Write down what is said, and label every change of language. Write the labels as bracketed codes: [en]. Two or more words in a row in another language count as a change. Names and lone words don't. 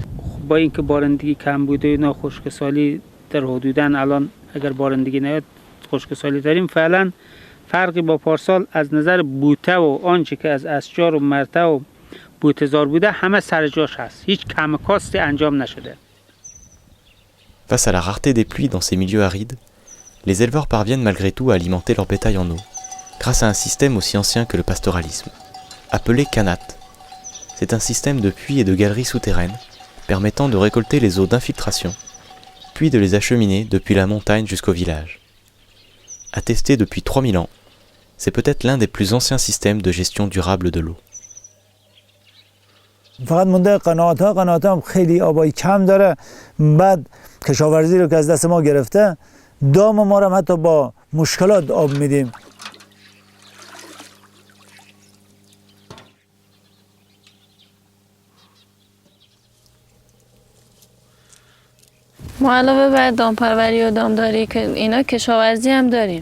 [fa] با اینکه بارندگی کم بوده اینا خشکسالی در حدوداً الان اگر بارندگی نیاد خشکسالی داریم فعلا فرقی با پارسال از نظر بوته و آنچه که از اشجار و مرته و بوته‌زار بوده همه سر جاش هست. هیچ کم کاستی انجام نشده. [fr] Face à la rareté des pluies dans ces milieux arides, les éleveurs parviennent malgré tout à alimenter leur bétail en eau, grâce à un système aussi ancien que le pastoralisme, appelé kanat. C'est un système de puits et de galeries souterraines permettant de récolter les eaux d'infiltration, puis de les acheminer depuis la montagne jusqu'au village. Attesté depuis 3000 ans, c'est peut-être l'un des plus anciens systèmes de gestion durable de l'eau. [fa] فقط مونده قنات هم خیلی آبای کم داره. بعد کشاورزی رو که از دست ما گرفته دام ما رو حتی با مشکلات آب میدیم. ما علاوه بر دامپروری و دامداری که اینا کشاورزی هم داریم.